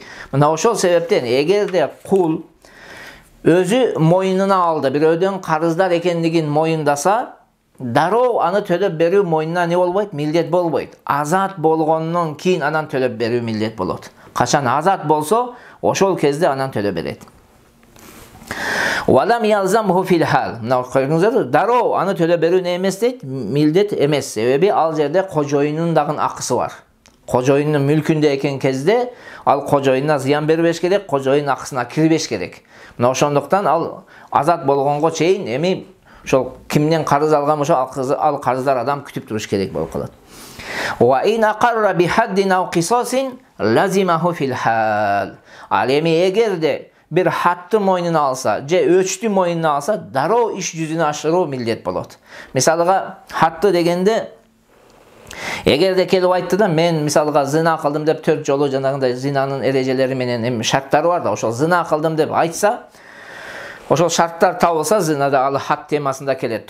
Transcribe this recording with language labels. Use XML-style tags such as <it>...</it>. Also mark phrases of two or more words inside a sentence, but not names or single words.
<ky>Мына ошол себептен эгерде кул өзү мойнуна алды, бирөөдөн карыздар экендигин мойындаса, дароо аны төлөп берүү мойнуна не болбойт? Милдет болбойт. Азат болгондон кийин анан төлөп берүү милдет болот. Качан азат болсо, ошол кезде анан төлөп берет.</ky> <ar>ولم يلزمه في الحال.</ar> <ky>Мына көрдүңүздөр, дароо аны төлөп берүү не эмес дейт? Милдет эмес. Себеби ал жерде кожоюнун дагы акысы бар. Кожоюнун мүлкүндө экен кезде ал кожоюнуна зыян бербеш керек, кожоюн акысына кирбеш керек. Мына ошондуктан ал азат болгонго чейин эми ошол кимден карыз алган болсо ал карыздар адам күтүп туруш керек болуп калат.</ky> <ar>وإن أقر بحد أو قصاص لزمه في الحال.</ar> <ky>Ал эми эгерде bir hatты мойнуна алса, же өчтү мойнуна алса, дароо иш жүзүнө ашыруу милдет болот. Мисалга, хатты дегенде эгерде келип айтты да, мен мисалга зина кылдым деп 4 жолу жанагындай зинанын эрежелери менен шарттары бар да, ошол зина кылдым деп айтса, ошол шарттар табылса, зинада ал хат темасында келет.</ky>